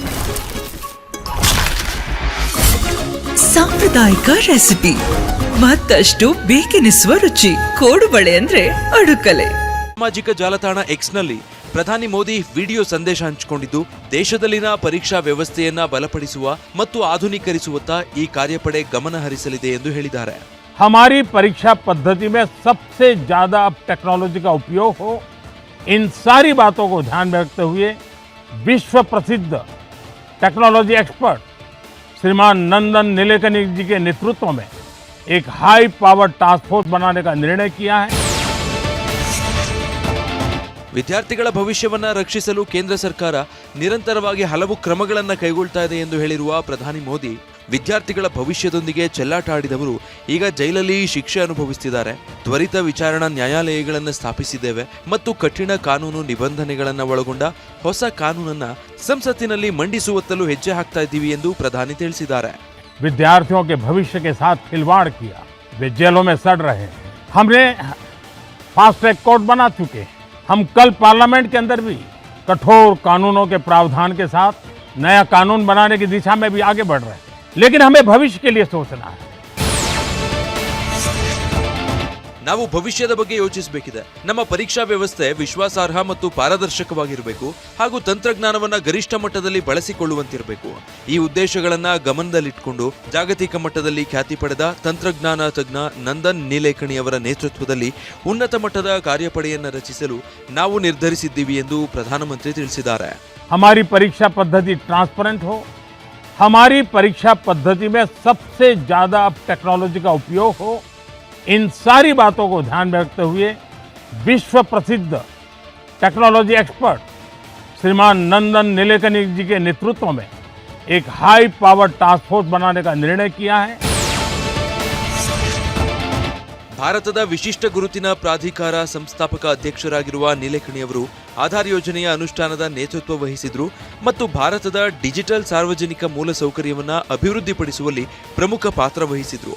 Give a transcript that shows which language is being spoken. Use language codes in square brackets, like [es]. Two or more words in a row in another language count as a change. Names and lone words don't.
[kn] ಸಾಂಪ್ರದಾಯಿಕ ರೆಸಿಪಿ ಮತ್ತಷ್ಟು ಬೇಕೆನಿಸುವ ರುಚಿ. ಕೋಡುಬಳೆ ಅಂದ್ರೆ ಅಡುಕಲೆ. ಸಾಮಾಜಿಕ ಜಾಲತಾಣ ಎಕ್ಸ್ನಲ್ಲಿ ಪ್ರಧಾನಿ ಮೋದಿ ವಿಡಿಯೋ ಸಂದೇಶ ಹಂಚಿಕೊಂಡಿದ್ದು, ದೇಶದಲ್ಲಿನ ಪರೀಕ್ಷಾ ವ್ಯವಸ್ಥೆಯನ್ನ ಬಲಪಡಿಸುವ ಮತ್ತು ಆಧುನೀಕರಿಸುವತ್ತ ಈ ಕಾರ್ಯಪಡೆ ಗಮನ ಹರಿಸಲಿದೆ ಎಂದು ಹೇಳಿದ್ದಾರೆ. [hi] हमारी परीक्षा पद्धति में सबसे ज्यादा अब टेक्नोलॉजी का उपयोग हो, इन सारी बातों को ध्यान में रखते हुए विश्व प्रसिद्ध [en] technology expert [hi] श्रीमान नंदन निलेकनी जी के नेतृत्व में एक [en] high power task force [hi] बनाने का निर्णय किया है. [kn] ವಿದ್ಯಾರ್ಥಿಗಳ ಭವಿಷ್ಯವನ್ನ ರಕ್ಷಿಸಲು ಕೇಂದ್ರ ಸರ್ಕಾರ ನಿರಂತರವಾಗಿ ಹಲವು ಕ್ರಮಗಳನ್ನು ಕೈಗೊಳ್ತಾ ಇದೆ ಎಂದು ಹೇಳಿರುವ ಪ್ರಧಾನಿ ಮೋದಿ, ವಿದ್ಯಾರ್ಥಿಗಳ ಭವಿಷ್ಯದೊಂದಿಗೆ ಚೆಲ್ಲಾಟ ಆಡಿದವರು ಈಗ ಜೈಲಲ್ಲಿ ಶಿಕ್ಷೆ ಅನುಭವಿಸುತ್ತಿದ್ದಾರೆ. ತ್ವರಿತ ವಿಚಾರಣಾ ನ್ಯಾಯಾಲಯಗಳನ್ನು ಸ್ಥಾಪಿಸಿದ್ದೇವೆ ಮತ್ತು ಕಠಿಣ ಕಾನೂನು ನಿಬಂಧನೆಗಳನ್ನು ಒಳಗೊಂಡ ಹೊಸ ಕಾನೂನನ್ನ ಸಂಸತ್ತಿನಲ್ಲಿ ಮಂಡಿಸುವತ್ತಲೂ ಹೆಜ್ಜೆ ಹಾಕ್ತಾ ಇದ್ದೀವಿ ಎಂದು ಪ್ರಧಾನಿ ತಿಳಿಸಿದ್ದಾರೆ. [hi] विद्यार्थियों के भविष्य के साथ खिलवाड़ किया, वे जेलों में सड़ रहे हैं. हमने [en] fast track court [hi] बना चुके हैं. हम कल पार्लियामेंट के अंदर भी कठोर कानूनों के प्रावधान के साथ नया कानून बनाने की दिशा में भी आगे बढ़ रहे हैं. लेकिन हमें भविष्य के लिए सोचना है. [kn] ನಾವು ಭವಿಷ್ಯದ ಬಗ್ಗೆ ಯೋಚಿಸಬೇಕಿದೆ. ನಮ್ಮ ಪರೀಕ್ಷಾ ವ್ಯವಸ್ಥೆ ವಿಶ್ವಾಸಾರ್ಹ ಮತ್ತು ಪಾರದರ್ಶಕವಾಗಿರಬೇಕು ಹಾಗೂ ತಂತ್ರಜ್ಞಾನವನ್ನ ಗರಿಷ್ಠ ಮಟ್ಟದಲ್ಲಿ ಬಳಸಿಕೊಳ್ಳುವಂತಿರಬೇಕು. ಈ ಉದ್ದೇಶಗಳನ್ನ ಗಮನದಲ್ಲಿಟ್ಟುಕೊಂಡು ಜಾಗತಿಕ ಮಟ್ಟದಲ್ಲಿ ಖ್ಯಾತಿ ಪಡೆದ ತಂತ್ರಜ್ಞಾನ ತಜ್ಞ ನಂದನ್ ನಿಲೇಕಣಿ ಅವರ ನೇತೃತ್ವದಲ್ಲಿ ಉನ್ನತ ಮಟ್ಟದ ಕಾರ್ಯಪಡೆಯನ್ನು ರಚಿಸಲು ನಾವು ನಿರ್ಧರಿಸಿದ್ದೀವಿ ಎಂದು ಪ್ರಧಾನಮಂತ್ರಿ ತಿಳಿಸಿದ್ದಾರೆ. [hi] हमारी परीक्षा पद्धति ट्रांसपेरेंट हो, हमारी परीक्षा पद्धति में सबसे ज्यादा अब टेक्नोलॉजी का उपयोग हो, इन सारी बातों को ध्यान में रखते हुए विश्व प्रसिद्ध [en] technology expert [hi] श्रीमान नंदन निलेकनी जी के नेतृत्व में एक [en] high power task force [hi] बनाने का निर्णय किया है. [kn] ಭಾರತದ ವಿಶಿಷ್ಟ ಗುರುತಿನ ಪ್ರಾಧಿಕಾರ ಸಂಸ್ಥಾಪಕ ಅಧ್ಯಕ್ಷರಾಗಿರುವ ನಿಲೇಕಣಿ ಅವರು ಆಧಾರ್ ಯೋಜನೆಯ ಅನುಷ್ಠಾನದ ನೇತೃತ್ವ ವಹಿಸಿದ್ರು ಮತ್ತು ಭಾರತದ ಡಿಜಿಟಲ್ ಸಾರ್ವಜನಿಕ ಮೂಲಸೌಕರ್ಯವನ್ನು ಅಭಿವೃದ್ಧಿಪಡಿಸುವಲ್ಲಿ ಪ್ರಮುಖ ಪಾತ್ರ ವಹಿಸಿದ್ರು.